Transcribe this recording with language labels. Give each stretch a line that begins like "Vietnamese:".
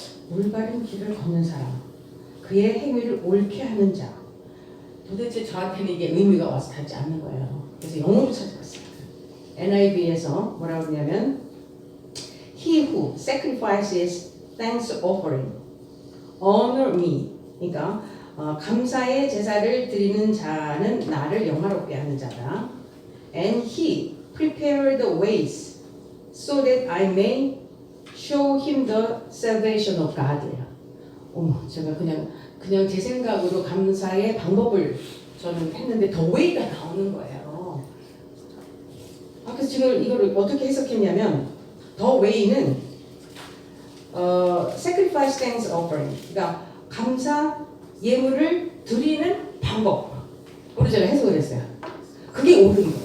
Korean: 올바른 길을 걷는 사람, 그의 행위를 옳게 하는 자. 도대체 저한테는 이게 의미가 와서 닿지 않는 거예요. 그래서 영어로 찾아봤어요. NIV에서 뭐라고 그러냐면
English: He who sacrifices thanks offering honor me.
Korean: 그러니까 감사의 제사를 드리는 자는 나를 영화롭게 하는 자다.
English: And he prepared the ways so that I may show him the salvation of God.
Korean: 제가 그냥 제 생각으로 감사의 방법을 저는 했는데 더 웨이가 나오는 거예요. 그래서 지금 이거를 어떻게 해석했냐면 더 웨이는
English: sacrifice thanks offering,
Korean: 그러니까 감사 예물을 드리는 방법으로 제가 해석을 했어요. 그게 옳은 거예요.